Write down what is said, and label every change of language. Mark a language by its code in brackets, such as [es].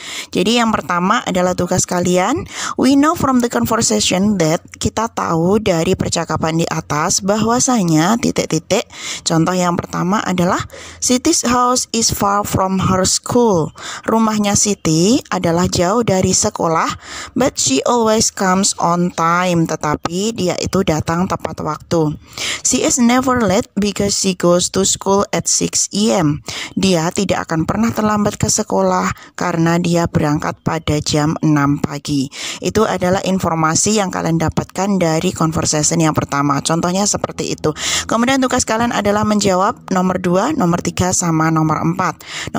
[id] Jadi yang pertama adalah tugas kalian, [en] we know from the conversation that, [id] kita tahu dari percakapan di atas bahwasanya titik-titik. [en] Contoh yang pertama adalah Siti's house is far from her school. [id] Rumahnya Siti adalah jauh dari dari sekolah, [en] but she always comes on time. [id] Tetapi dia itu datang tepat waktu. [en] She is never late because she goes to school at 6 a.m. [id] Dia tidak akan pernah terlambat ke sekolah karena dia berangkat pada jam 6 pagi. Itu adalah informasi yang kalian dapatkan dari conversation yang pertama. Contohnya seperti itu. Kemudian tugas kalian adalah menjawab nomor 2, nomor 3, sama nomor 4.